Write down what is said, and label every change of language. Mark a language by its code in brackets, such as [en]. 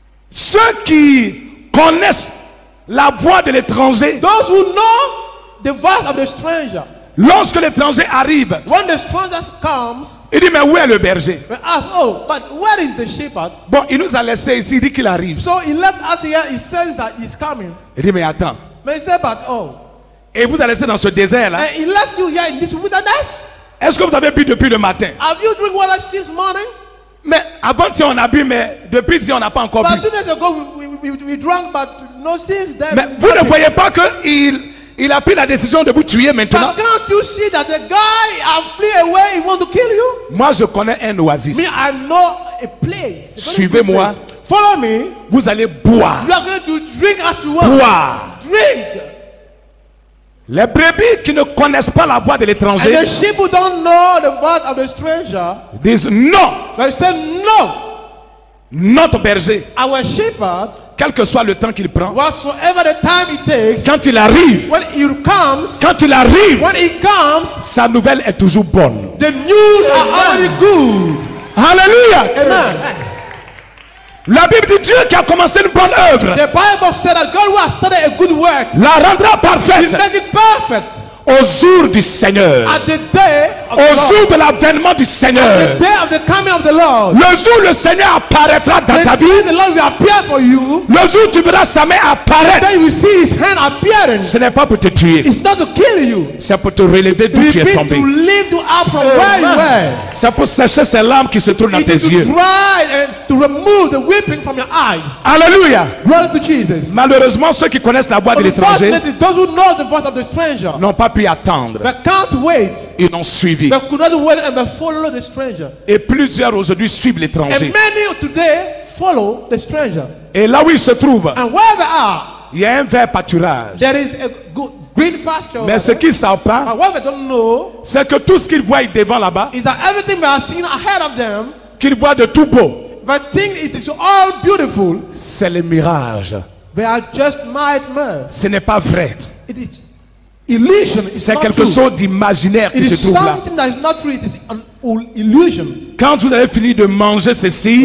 [fr] ceux qui connaissent la voix de l'étranger, [en] those who know the voice of the stranger, [fr] lorsque l'étranger arrive, [en] when the stranger comes, [fr] il dit mais où est le berger? [en] they ask, oh, but where is the shepherd? [fr] Bon, il nous a laissé ici, il dit qu'il arrive. [en] So he left us here, he says that he's coming. [fr] Il dit mais attends, [en] But he said, but oh, [fr] et vous a laissé dans ce désert là. [en] and he left you here in this wilderness? [fr] Est-ce que vous avez bu depuis le matin? [en] Have you drink water since morning? [fr] Mais avant-hier on a bu, mais depuis ici on n'a pas encore bu. [en] But 2 days ago we drank, but no since then. [fr] Mais vous ne voyez pas qu'il a pris la décision de vous tuer maintenant? [en] But can't you see that the guy have flee away, he want to kill you? [fr] Moi je connais un oasis. [en] Me, I know a place. [fr] Suivez-moi. [en] Follow me. [fr] Vous allez boire. [en] You are going to drink as you want. [fr] Boire. [en] Drink. [fr] Les brebis qui ne connaissent pas la voix de [en] And [fr] l'étranger [en] the sheep who don't know the voice of the stranger, [fr] disent non, [en] they say, no, [fr] notre berger, [en] our shepherd, [fr] quel que soit le temps qu'il prend, [en] whatsoever the time it takes, [fr] quand il arrive, [en] when when he comes, [fr] sa nouvelle est toujours bonne. [en] the news are already good. [fr] Alléluia. Amen. La Bible dit Dieu qui a commencé une bonne œuvre [en] The Bible said that God who has started a good work, [fr] la rendra parfaite [en] make it perfect [fr] au jour du Seigneur, [en] at the day of [fr] au jour [en] Lord. [fr] de l'avènement du [en] The [fr] Seigneur. [en] day of the coming of the Lord. [fr] Le jour où le Seigneur apparaîtra dans ta [en] The [fr] vie, [en] day the Lord will appear for you. [fr] le jour où tu verras sa main apparaître, [en] Then you see his hand appearing. [fr] ce n'est pas pour te tuer, [en] It's not to kill you. [fr] c'est pour te relever d'où tu es [en] It's [fr] tombé. [en] to lift you up from where you were. [fr] C'est pour sécher ces larmes qui se trouvent dans [en] It [fr] tes [en] is to [fr] yeux. [en] dry and to remove the weeping from your eyes. [fr] Alléluia. [en] Glory to Jesus. [fr] Malheureusement, ceux qui connaissent la voix de l'étranger [en] Unfortunately, those who know the voice of the stranger, [fr] n'ont pas pu attendre. [en] they can't wait. [fr] Ils l'ont suivi. [en] They could not wait and they follow the stranger. [fr] Et plusieurs aujourd'hui suivent [en] And [fr] l'étranger. [en] many today follow the stranger. [fr] Et là où ils se trouvent, [en] And where they are, [fr] il y a un vert pâturage. [en] there is a good green pasture. [fr] Mais ce qu'ils ne savent pas, [en] And what they don't know [fr] c'est que tout ce qu'ils voient devant là-bas, [en] is that everything they are seeing ahead of them, [fr] qu'ils voient de tout beau, [en] they think it is all beautiful. [fr] c'est le mirage. [en] They are just nightmares. [fr] Ce n'est pas vrai. [en] It is illusion. It's [fr] C'est [en] not [fr] quelque [en] true. [fr] chose d'imaginaire [en] It [fr] qui se [en] is [fr] trouve là. [en] something that is not true. It is an illusion. [fr] Quand vous avez fini de manger ceci,